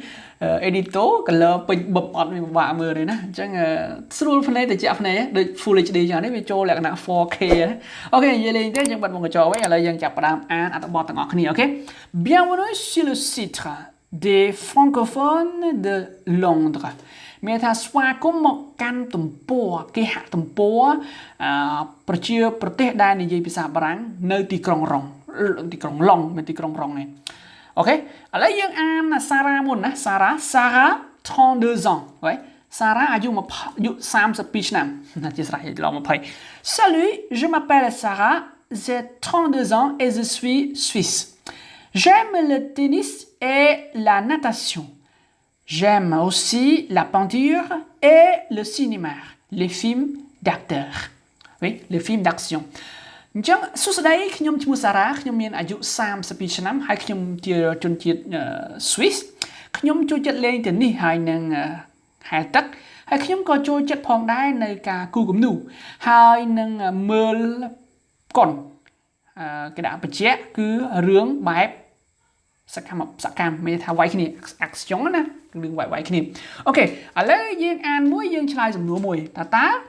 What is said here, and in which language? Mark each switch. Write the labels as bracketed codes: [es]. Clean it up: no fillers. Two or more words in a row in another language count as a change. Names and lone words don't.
[km] Édito color ពេញបឹបអត់មានពិបាកមើលទេណាអញ្ចឹងស្រួលភ្នែកទៅជាក់ភ្នែកដូច Full HD ចឹងនេះវាចូលលក្ខណៈ 4K អូខេនិយាយលេងទេយើងបិទមុខកញ្ចក់វិញឥឡូវយើងចាប់ផ្ដើមអានអត្ថបទទាំងអស់គ្នាអូខេ [fr] Bienvenue sur le site des francophones de Londres [km] មានថាស្វាគមន៍មកកាន់ទំព័រគេហទំព័រប្រជាប្រទេសដែលនិយាយភាសាបារាំងនៅទីក្រុងឡុងមានទីក្រុងឡុងនេះអូខេឥឡូវយើងអានសារ៉ាមុនណាសារ៉ា [fr] 32 ans [km] ហើយសារ៉ាអាយុ 32ឆ្នាំណាជាស្រ័យឡង20 [fr] Salut je m'appelle Sarah j'ai 32 ans et je suis suisse j'aime le tennis et la natation j'aime aussi la peinture et le cinéma les films d'acteurs oui les films d'action [km] អញ្ចឹងសួស្តីខ្ញុំឈ្មោះសារ៉ាខ្ញុំមានអាយុ 32ឆ្នាំហើយខ្ញុំជាជនជាតិ Swiss ខ្ញុំចូលចិត្តលេងតេនីសហើយនឹងហែលទឹកហើយខ្ញុំក៏ចូលចិត្តផងដែរនៅការគូគំនូហើយនឹងមើលកុនគេដាក់បញ្ជាក់គឺរឿងបែបសកម្មមានថាវាយគ្នា action ណារឿងវាយគ្នាអូខេឥឡូវយើងអានមួយយើងឆ្លើយសំណួរមួយតា